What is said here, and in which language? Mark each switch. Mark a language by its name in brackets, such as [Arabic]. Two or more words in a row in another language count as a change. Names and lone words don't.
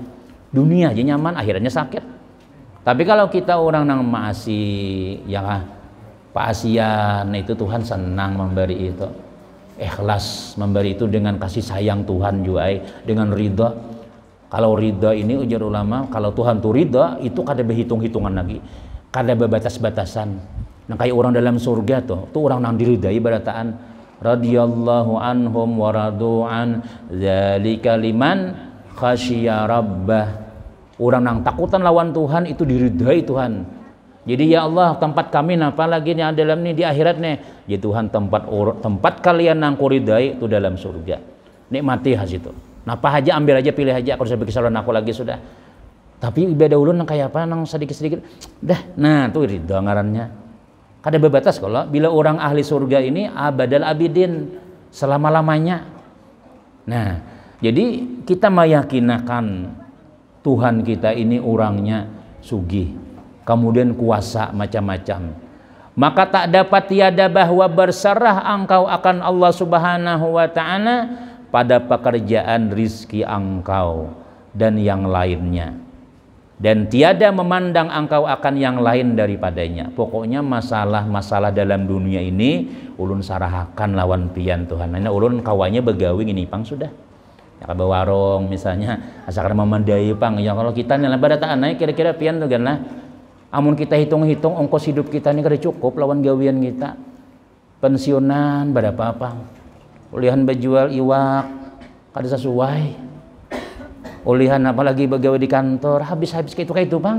[Banjar] Dunia aja nyaman, akhiratnya sakit. Tapi kalau kita orang nang maasi ya paasian itu Tuhan senang memberi itu. Ikhlas memberi itu dengan kasih sayang Tuhan juga dengan ridha. Kalau ridha ini ujar ulama, kalau Tuhan tuh ridha itu kada berhitung-hitungan lagi, kada berbatas-batasan. Nah kayak orang dalam surga tuh orang nang diridai barataan [Arabic] رضي الله عنهم ورضوا عنه ذلك لمن خشي ربه. [Banjar] Orang nang takutan lawan Tuhan itu diridai Tuhan. Jadi ya Allah tempat kami napa lagi nih dalam nih di akhirat nih. Ya Tuhan tempat kalian nang kuridai itu dalam surga. Nikmati hasil itu. Napa aja ambil aja pilih aja, aku sampai kesalahan aku lagi sudah. Tapi ibadah ulun nang kayak apa nang sedikit-sedikit dah. Nah tuh ridha ngarannya. Kada berbatas kalau bila orang ahli surga ini [Arabic] أبد الآبدين [Banjar] selama-lamanya. Nah, jadi kita meyakinakan Tuhan kita ini orangnya sugih, kemudian kuasa macam-macam, [Malay] maka tak dapat tiada bahwa berserah engkau akan Allah [Arabic] سبحانه وتعالى [Malay] pada pekerjaan rizki engkau dan yang lainnya, dan tiada memandang engkau akan yang lain daripadanya. [Banjar] Pokoknya masalah-masalah dalam dunia ini ulun sarahakan lawan pian Tuhan. Nah, ulun kawannya begawi ini pang sudah ya ke warung misalnya asalkan memandai pang ya, kalau kita nih pada tak naik kira-kira pian tuh kan lah, amun kita hitung-hitung ongkos hidup kita ini kada cukup lawan gawian kita. Pensiunan berapa pang, ulihan berjual iwak kada sesuai, ulihan apalagi begawe di kantor habis-habis kayak itu bang.